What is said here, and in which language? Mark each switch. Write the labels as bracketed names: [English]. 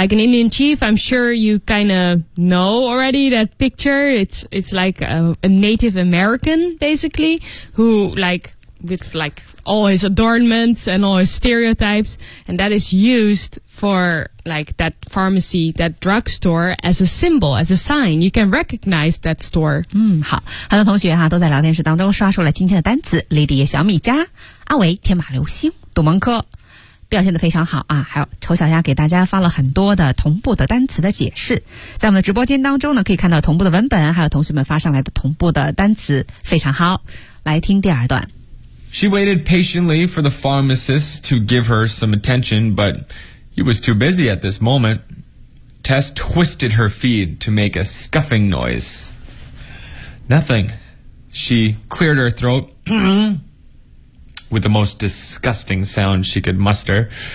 [English] like an Indian chief, I'm sure you kind of know already that picture. It's like a Native American, basically, who like, with like all his adornments and all his stereotypes, and that is used for like that pharmacy, that drugstore as a symbol, as a sign. You can recognize that store. [Chinese] 嗯，好，很多同学哈都在聊天室当中刷出了今天的单词 Lady 小米家阿维天马流星杜蒙科表现得非常好啊，还有丑小鸭给大家发了很多的同步的单词的解释，在我们的直播间当中呢，可以看到同步的文本，还有同学们发上来的同步的单词，非常好，来听第二段。 [English] She waited patiently for the pharmacist to give her some attention, but he was too busy at this moment. Tess twisted her feet to make a scuffing noise. Nothing. She cleared her throat, with the most disgusting sound she could muster.